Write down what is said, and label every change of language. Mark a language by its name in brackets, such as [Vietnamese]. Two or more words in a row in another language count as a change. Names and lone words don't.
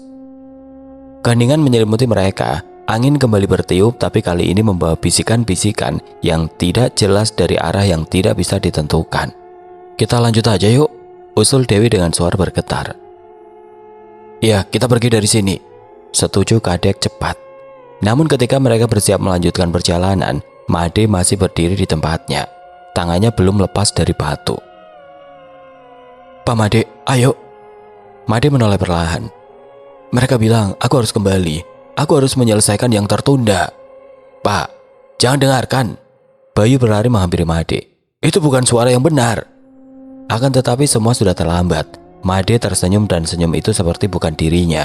[Indonesian] Keheningan menyelimuti mereka. Angin kembali bertiup, tapi kali ini membawa bisikan-bisikan yang tidak jelas dari arah yang tidak bisa ditentukan. Kita lanjut aja yuk, usul Dewi dengan suara bergetar. Ya, kita pergi dari sini, setuju Kadek cepat. Namun ketika mereka bersiap melanjutkan perjalanan, Made masih berdiri di tempatnya. Tangannya belum lepas dari batu. Pak Made, ayo. Made menoleh perlahan. Mereka bilang aku harus kembali. Aku harus menyelesaikan yang tertunda. Pak, jangan dengarkan. Bayu berlari menghampiri Made. Itu bukan suara yang benar. Akan tetapi semua sudah terlambat. Made tersenyum, dan senyum itu seperti bukan dirinya.